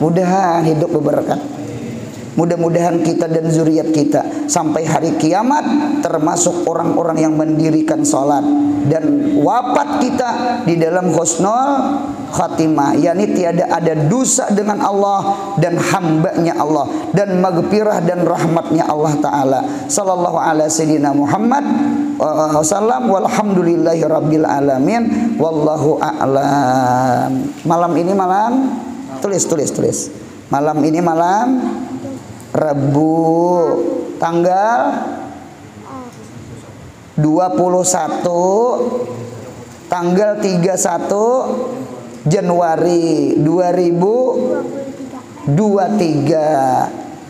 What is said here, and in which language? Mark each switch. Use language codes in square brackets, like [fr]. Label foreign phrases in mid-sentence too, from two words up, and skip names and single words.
[bjn] Mudahan hidup beberkat. Mudah-mudahan kita dan zuriat kita sampai hari kiamat termasuk orang-orang yang mendirikan sholat dan wafat kita di dalam [ar] حسن الخاتمة, [bjn] yakni tiada ada dosa dengan Allah dan hambanya Allah dan maghfirah dan rahmatnya Allah Ta'ala. [ar] صلى الله على سيدنا محمد وسلم والحمد لله رب العالمين والله أعلم. [bjn] Malam ini tulis. Malam ini malam Rabu tanggal 21 tanggal 31 Januari 2023.